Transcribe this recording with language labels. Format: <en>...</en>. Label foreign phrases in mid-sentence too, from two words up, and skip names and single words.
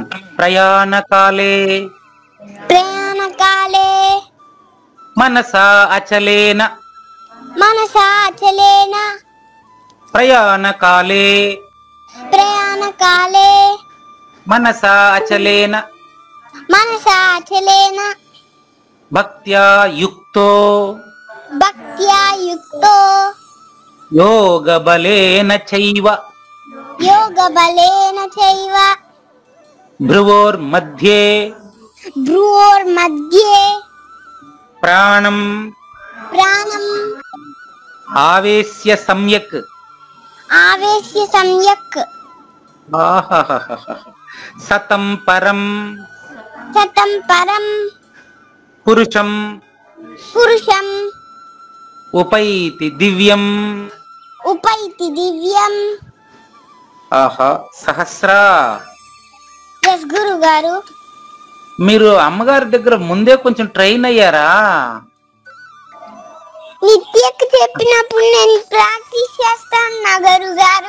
<sa>ప్రయాణకాలే మనసా అచలేన ప్రయాణకాలే మనసా అచలేన భక్త్యా యుక్తో యోగ బలేన చైవ భ్రువోర్మధ్యే भ्रुवोर्मध्ये ప్రాణం प्राणम् ఆవేశ్య సమ్యక్ आवेश्य सम्यक् ఆహాహాహా. సతం పరం शतं परं పురుషం पुरुषम् ఉపైతి దివ్యం. उपैति दिव्यम्.</sa> <te>ఆహా సహస్రా. ఎస్ గురువు గారు. మీరు అమ్మగారి దగ్గర ముందే కొంచెం ట్రైన్ అయ్యారా? నిత్యకు చెప్పినప్పుడు నేను ప్రాక్టీస్ చేస్తాను నా గురువు గారు.</te>